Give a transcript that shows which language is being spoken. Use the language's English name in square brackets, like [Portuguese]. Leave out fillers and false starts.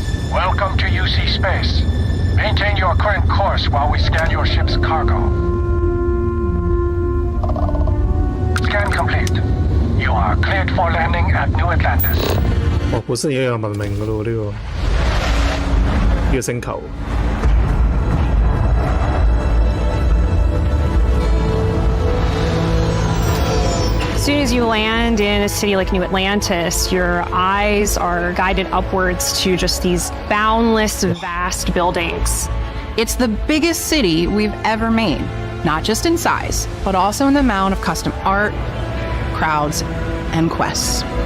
[English] Welcome to UC Space. Maintain your current course while we scan your ship's cargo. Scan complete. You are cleared for landing at New Atlantis. [Cantonese] 本身已經有文明㗎咯喎，呢個星球。 [English] As soon as you land in a city like New Atlantis, your eyes are guided upwards to just these boundless, vast buildings. It's the biggest city we've ever made, not just in size, but also in the amount of custom art, crowds, and quests.